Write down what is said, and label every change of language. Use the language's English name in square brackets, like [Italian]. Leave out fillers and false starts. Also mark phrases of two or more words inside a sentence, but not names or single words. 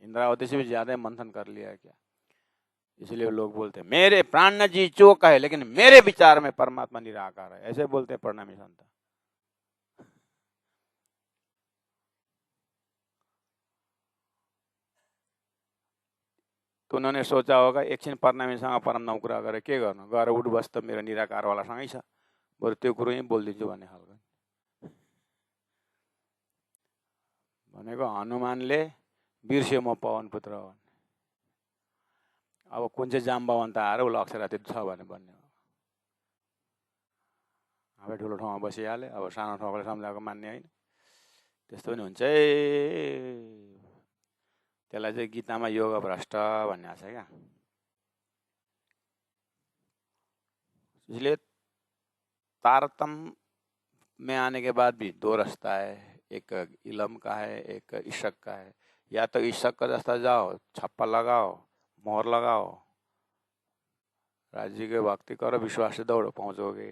[Hindi] इंद्रावती से भी ज्यादा मंथन कर लिया है क्या? इसलिए लोग बोलते हैं मेरे प्राण जी चोक है, लेकिन मेरे विचार में परमात्मा निराकार है, ऐसे बोलते हैं प्रणामी संत। [Nepali] तो उन्होंने सोचा होगा एकछिन प्रणामीसँग परम नाम कुरा गरेर के गर्नु, गएर उठ बस त मेरो निराकारवालासँगै छ, बरु त्यो कुरो यहीँ बोलिदिन्छु भन्ने खालको। भनेको हनुमानले बिर्स्यो म पवन पुत्र हो, अब कुन चाहिँ जाम्बावन्त आएर उसलाई अक्षरातीत छ भने भन्ने हो। आफै ठुलो ठाउँमा बसिहाले, अब सानो ठाउँले सम्झाएको मान्ने होइन, त्यस्तो पनि हुन्छ है। त्यसलाई चाहिँ गीतामा योग भ्रष्ट भन्ने छ क्या। [Hindi] इसलिए तारतम में आने के बाद भी दो रास्ता है, एक इलम का है, एक ईशक का है। या तो ईशक का रास्ता जाओ, छप्पा लगाओ, मोहर लगाओ, राज्य के भक्ति करो, विश्वास से दौड़ो, पहुंचोगे।